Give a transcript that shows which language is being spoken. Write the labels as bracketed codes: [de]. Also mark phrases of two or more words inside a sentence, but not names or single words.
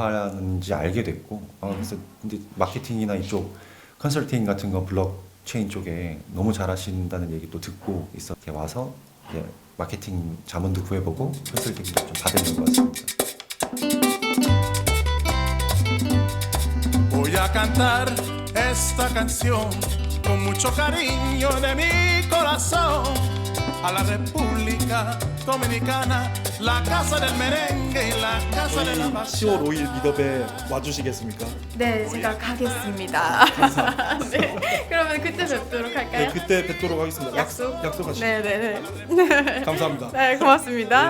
[ko] 하는지 알게 됐고 그래서 근데 마케팅이나 이쪽 컨설팅 같은 거 블록체인 쪽에 너무 잘하신다는 얘기도 듣고 있어 이렇게 와서 이제 마케팅 자문도 구해보고 컨설팅도 좀 받으려고 왔습니다. [es] Voy a cantar esta canción con mucho cariño de mi corazón a la República Dominicana, la casa del merengue y la casa de la pasión. [ko] 10월 5일 미더에 와주시겠습니까? 네, 제가 가겠습니다. 네, 그러면 그때 뵙도록 할까요? 네, 그때 뵙도록 하겠습니다. 약속하시죠. 네. 감사합니다. 네, 고맙습니다.